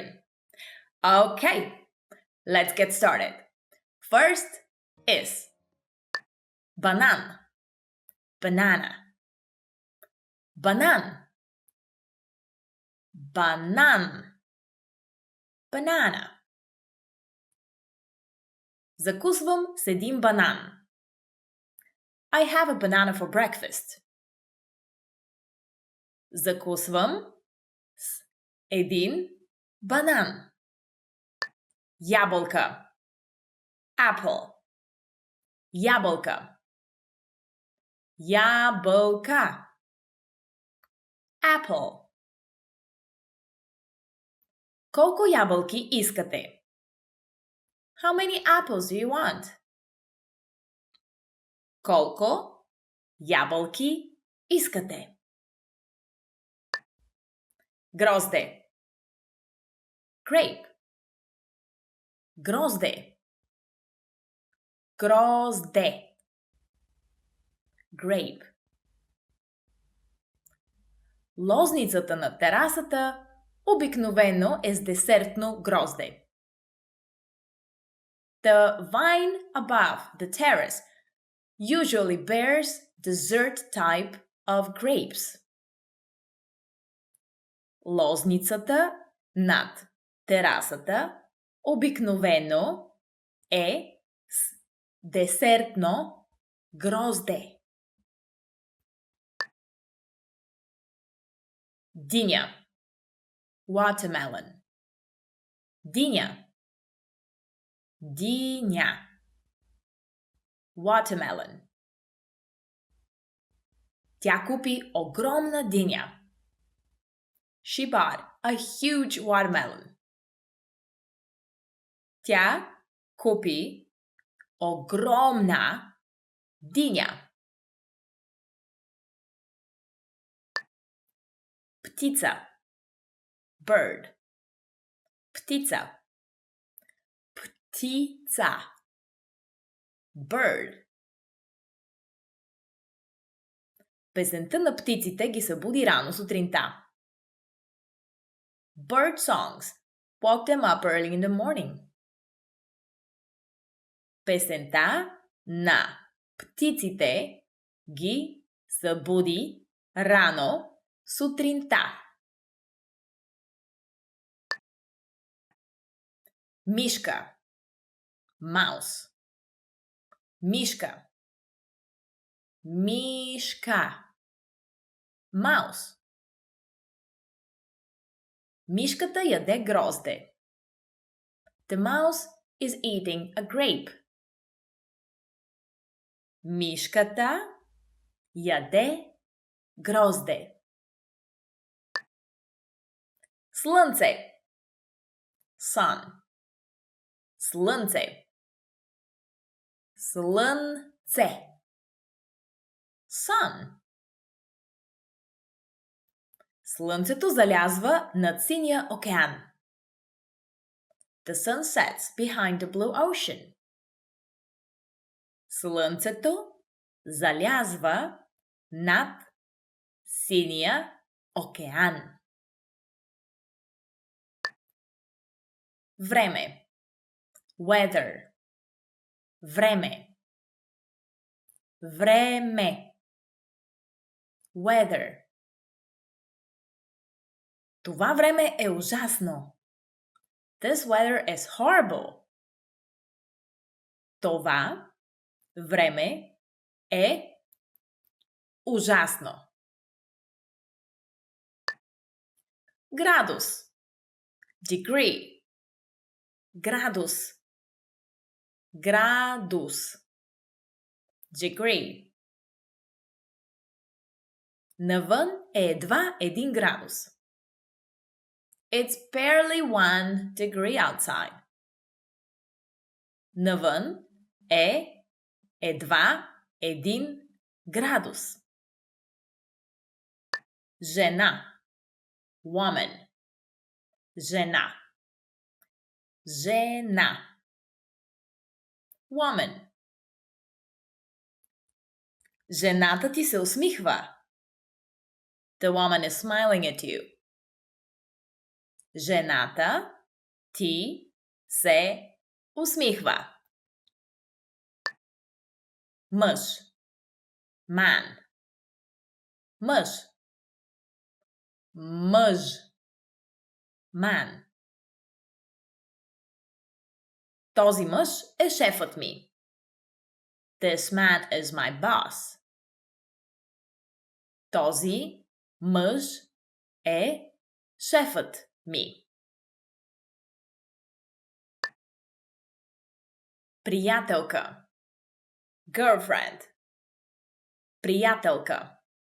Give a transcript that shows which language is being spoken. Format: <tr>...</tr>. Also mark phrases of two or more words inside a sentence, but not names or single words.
<en>Okay, let's get started. First is banan, banana.</en> <bg>Банан, банан, banana. Закусвам с един банан.</bg> <en>I have a banana for breakfast.</en> <bg>Закусвам с един банан. Ябълка. Apple. Ябълка. Ябълка. Apple. Колко ябълки искате?</bg> <en>How many apples do you want?</en> <bg>Колко ябълки искате? Грозде. Grape. Грозде. Грозде. Grape. Лозницата на терасата обикновено е с десертно грозде.</bg> <en>The vine above the terrace usually bears dessert type of grapes.</en> <bg>Лозницата над терасата обикновено е с десертно грозде. Диня. Watermelon. Диня. Диня. Watermelon. Тя купи огромна диня.</bg> <en>She bought a huge watermelon.</en> <bg>Тя купи огромна диня. Птица. Bird. Птица. Птица. Bird. Песента на птиците ги събуди рано сутринта.</bg> <en>Bird songs woke them up early in the morning.</en> <bg>Песента на птиците ги събуди рано сутринта. Мишка. Mouse. Мишка. Мишка. Mouse. Мишката яде грозде.</bg> <en>The mouse is eating a grape.</en> <bg>Мишката яде грозде. Слънце. Sun. Слънце. Слънце. Sun. Слънцето залязва над синия океан.</bg> <en>The sun sets behind the blue ocean.</en> <bg>Слънцето залязва над синия океан. Време. Weather. Време. Време. Weather. Това време е ужасно.</bg> <en>This weather is horrible.</en> <bg>Това време е ужасно. Градус. Degree. Градус. Градус. Degree. Навън е едва 1 градус.</bg> <en>It's barely 1 degree outside.</en> <bg>Навън е едва 1 градус. Жена. Woman. Жена. Жена. Woman. Жената ти се усмихва.</bg> <en>The woman is smiling at you.</en> <bg>Жената ти се усмихва. Мъж. Man. Мъж. Мъж. Man. Този мъж е шефът ми.</bg> <en>This man is my boss.</en> <bg>Този мъж е шефът ми. Приятелка. Girlfriend. Приятелка.</bg>